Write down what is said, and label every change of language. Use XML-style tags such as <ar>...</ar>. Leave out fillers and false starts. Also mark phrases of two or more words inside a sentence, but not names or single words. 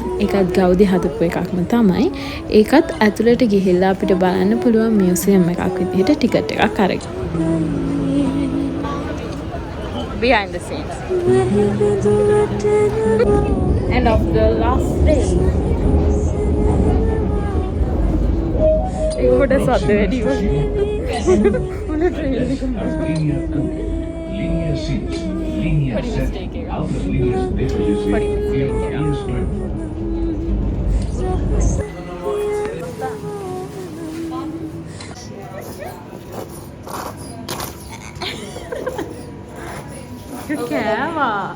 <si>ඒකත් ගෞදි හදපු එකක්ම තමයි. ඒකත් ඇතුළට ගිහිල්ලා අපිට බලන්න පුළුවන් මියුසියම් එකක් විදිහට ටිකට් එකක් අරගෙන.</si> <en>Behind the scenes. End of the last day.</en> <si>ඒක කොට සද්ද වැඩි වුණා.</si> <es>Línea 6, línea 7, altas líneas de proyección, ferrovías Club. Keva.</es>